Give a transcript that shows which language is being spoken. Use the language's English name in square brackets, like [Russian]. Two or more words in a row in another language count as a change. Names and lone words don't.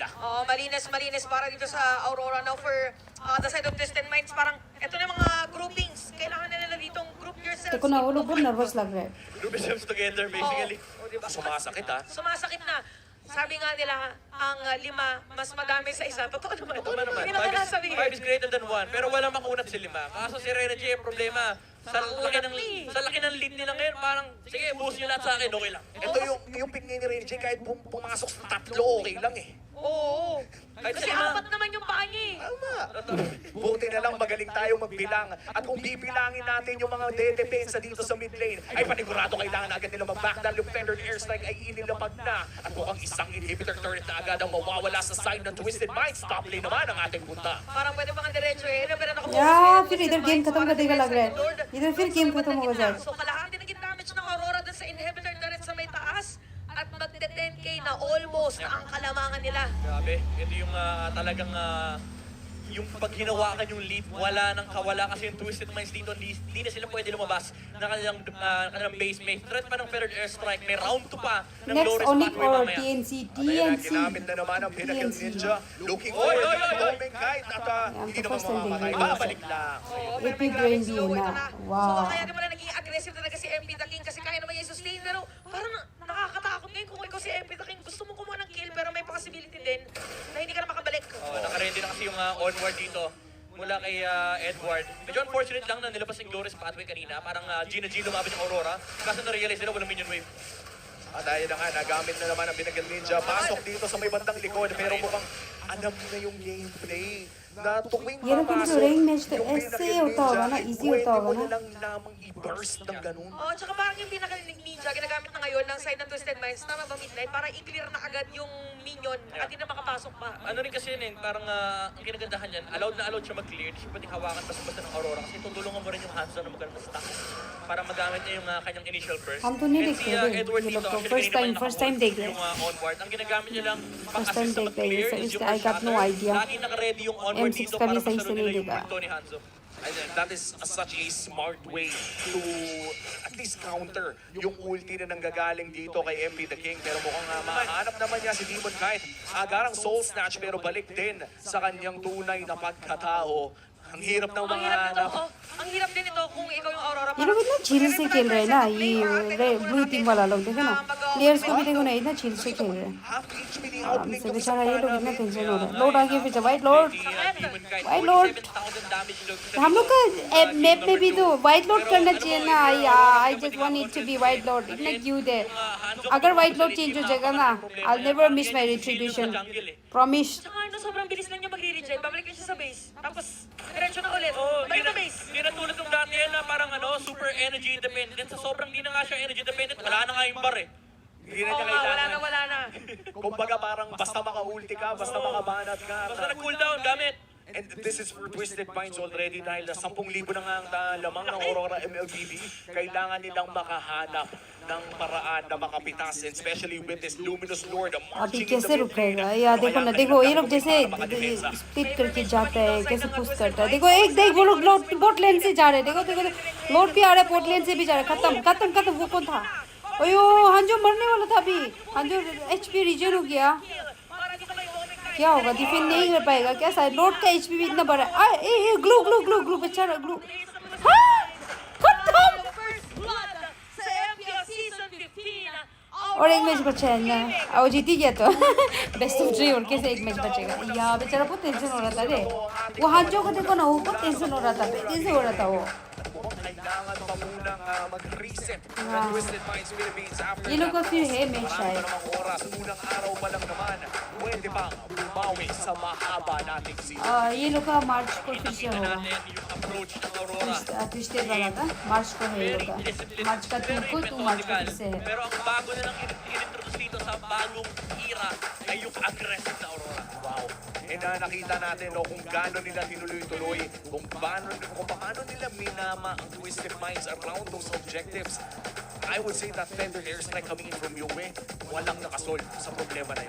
[Filipino] Oh, malinis para dito sa Aurora. [English] Now for the side of Twisted Minds, [Filipino] parang ito na mga groupings. Kailangan na nila ditong [English] group yourselves. [Hindi] देखो ना वो लोग बहुत नर्वस लग रहे हैं [English] Group yourselves together basically. [Filipino] Sumasakit ha. Sumasakit na. Sabi nga nila, ang 5 mas madami sa isa. Totoo naman. Totoo naman. Hindi na kailangan sabihin. [English] 5 is greater than 1. [Filipino] Pero wala makunat si 5. Kaso si Rene J, problema. Sa laki ng lead nila ngayon, parang, sige, buhos nyo lahat sa akin, okay lang. Ito yung pick ni Renji, kahit pumasok sa 3, okay lang eh. Oo. Kasi 4 naman yung paa niya eh. Tama. Buti na lang magaling tayo magbilang. At kung bibilangin natin yung mga dedepensa dito sa [English] mid lane, [Filipino] ay panigurado kailangan agad nila mag-backdown. Yung feathered airstrike ay inilapag na. At mukhang isang [English] inhibitor turret [Filipino] na agad ang mawawala sa side ng Twisted Minds. [English] Top lane [Filipino] naman ang ating punta. Parang pwede pa nga diretso eh. Pero nakabukas [Hindi] यार फिर इधर गेम खत्म कर देगा लग रहा है इधर फिर गेम खत्म हो जाएगा [Filipino] So kalahati naging damage ng Aurora dun sa [English] inhibitor turret [Filipino] sa may taas. At magte-10k na almost ang kalamangan nila. Grabe, ito yung talagang yung pag hinawakan yung lead, wala nang kawala kasi yung Twisted Minds dito, hindi na sila pwede lumabas ng kanilang base. May threat pa ng feathered airstrike, may round 2 pa ng next low-risk ONIC pathway or mamaya. TNC Ginamit na naman ang Pinnacle Ninja. [English] Looking for the moment [Filipino] kahit at hindi naman mamamatay. Babalik lang. AP brain B na So wow kaya naman naging aggressive talaga si MP The King kasi kaya naman niya i-sustain. Pero parang nakakatakot ngayon kung ikaw si MP The King. Gusto mo kumuha ng kill pero may possibility din na hindi ka na makabalik. Naka-ready na kasi yung onward dito. mula kay Edward. Medyo unfortunate lang na nilabas yung Glorious Pathway kanina. Parang Gina G lumabit yung Aurora. Kaso na-realize nila walang minion wave. At ayun na nga, nagamit na naman ang Binagal Ninja. Pasok dito sa may bandang likod, pero mukhang alam na yung gameplay. Na tuwing [Hindi] ये लोग को [Filipino] papasok, [English] rank match [Hindi] तो [Filipino] yung [Hindi] ऐसे [Filipino] Binagal [Hindi] होता होगा ना, [Filipino] Ninja, [Hindi] easy होता होगा [Filipino] pwede mo [Hindi] ना. [Filipino] na lang lamang i-burst ng ganun. Oo, tsaka parang yung pinaka-ninja ginagamit na ngayon ng side ng Twisted Minds, tama ba Midnight? Para i-clear na agad yung minion at hindi na makapasok pa. Ano rin kasi yun eh, parang ang ginagandahan yan, allowed siya mag-clear. Hindi siya pwedeng hawakan basta-basta ng Aurora kasi tutulungan mo rin yung hands na magkaroon ng stack para magamit niya yung kanyang [English] initial burst. [Hindi] हम तो नहीं [Filipino] And [Hindi] देखते [Filipino] si [Hindi] थे [Filipino] Edward [Hindi] ये [Filipino] dito, [Hindi] लोग को [Filipino] actually [English] first time [Hindi] देख रहे [Filipino] yung onward. Ang ginagamit niya lang [English] First time [Filipino] pang-assist sa [Hindi] देख रहे [Filipino] mag-clear [Hindi] हैं [Filipino] is [English] so [Filipino] yung [English] I got no [Filipino] shatter. [English] idea [Filipino] Lagi naka-ready yung onward [Hindi] M6 [Filipino] dito [Hindi] का [Filipino] para [Hindi] भी सही [Filipino] masalo [Hindi] से [Filipino] nila [Hindi] नहीं [Filipino] yung [Hindi] देखा [Filipino] Tony Hanzo. [English] And that is such a smart way to at least counter [Filipino] yung ulti na nanggagaling dito kay [English] MP the King. [Filipino] Pero mukhang mahanap naman niya si Demon kahit agarang soul snatch pero balik din sa kanyang tunay na pagkatao. Ang hirap ng Ang mga hirap nito, ang hirap din ito kung ikaw yung Aurora. [Hindi] ये लोग इतना चिल से खेल रहे हैं ना ये ब्लू टीम वाला लोग देखो ना प्लेयर्स को भी देखो ना इतना चिल से खेल रहे हैं आराम से बेचारा ये लोग इतना टेंशन हो रहा है लोड आगे पीछे वाइट लोड हम लोग का मैप में भी तो वाइट लोड करना चाहिए ना [English] I just want it to be white load [Hindi] इतना क्यूट है अगर वाइट लोड चेंज हो जाएगा ना [English] I never miss my retribution promise [Filipino] Tsaka ano, sobrang bilis lang niya mag-re-regen. Babalik niya siya sa base. Tapos, diretso na ulit. Oh, Balik na base. Hindi na tulad ng dati yan na parang [English] super energy dependent. [Filipino] Sa sobrang di na nga siya [English] energy dependent, [Filipino] wala na nga yung bar eh. Hindi na Oo niya nga, wala kailangan. na, wala na. Kumbaga parang basta maka-ulti ka, basta makabanat ka. Basta nag-cooldown, gamit. [English] And this is for [Filipino] Twisted Minds already dahil 10,000 na nga ang lamang ng Aurora MLBB. Kailangan nilang makahanap ng paraan na makapitas, [English] and especially with this Luminous Lord [Hindi] अभी [English] marching in [Hindi] कैसे [English] the [Hindi] रुकेगा या देखो ना देखो ये लोग जैसे स्प्लिट करके जाते हैं कैसे पुश करता है देखो एक देख वो लोग [English] bot lane [Hindi] से जा रहे हैं देखो देखो लोड भी आ रहा है [English] bot lane [Hindi] से भी जा रहा है खत्म खत्म खत्म वो कौन था ओयो हंजो मरने वाला था अभी हंजो [English] HP regen [Hindi] हो गया क्या होगा डिफेंड नहीं कर पाएगा क्या शायद लोड का एचपी भी इतना बड़ा है ए ग्लू ग्लू ग्लू ग्लू बच्चा ग्लू खत्म और एक मैच बचा है ना और जीत ही गया तो [English] best of 3 [Hindi] और कैसे एक मैच बचेगा यार बेचारा बहुत टेंशन हो रहा था रे वो हांजो को देखो ना वो बहुत टेंशन हो रहा था टेंशन हो रहा था वो [Filipino] kailangan pa munang mag-reset ng Twisted Minds Philippines after [Hindi] ये लोग का फिर है मैच [Filipino] marami [Hindi] शायद [Filipino] namang oras, unang araw pa lang naman, pwede bang bumawi sa mahaba nating season? [Hindi] ये लोग का मार्च को फिर से होगा [Filipino] Yung approach ng Aurora. [Hindi] ट्विस्टेड वाला था मार्च को है ये लोग का मार्च का 2 को 2 मार्च को फिर से है [Filipino] Pero ang bago na lang in-introduce dito sa bagong era ay yung aggressive na Aurora. Wow. And nakita natin kung gaano nila tinuloy-tuloy, kung paano nila minama ang Twisted Minds [English] around those objectives. I would say that Feather Airstrike coming in from Yue, [Filipino] walang nakasolve sa problema na yun.